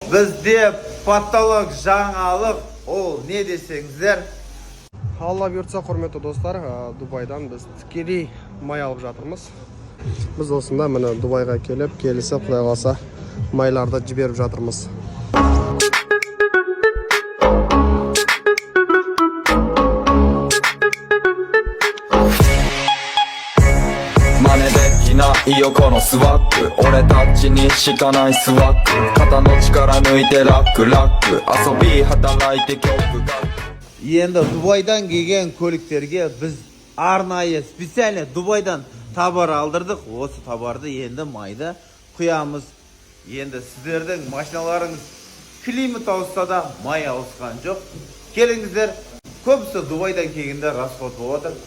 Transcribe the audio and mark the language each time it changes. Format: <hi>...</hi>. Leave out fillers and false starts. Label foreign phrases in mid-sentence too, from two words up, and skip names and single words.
<kk>Bizde patolog жаңалық, ол не десеңіздер? Алла бұйыртса, құрметті достар, Дубайдан біз тікелей май алып жатырмыз. Біз осында міне Дубайға келіп, келісі Құдай қаласа майларды жіберіп жатырмыз.</kk> <ja>いよこのスワッグ俺たちにしかないスワッグ肩の力抜いてラックラック遊び働いて曲が</ja> <kk>Енді Дубайдан келген көліктерге біз арнайы специально Дубайдан табар алдырдық. Осы табарды енді майды құямыз. Енді сіздердің машиналарыңыз климат ауысса да май ауысқан жоқ. Келіңіздер, көбісі Дубайдан келгенде расход болып отыр.</kk>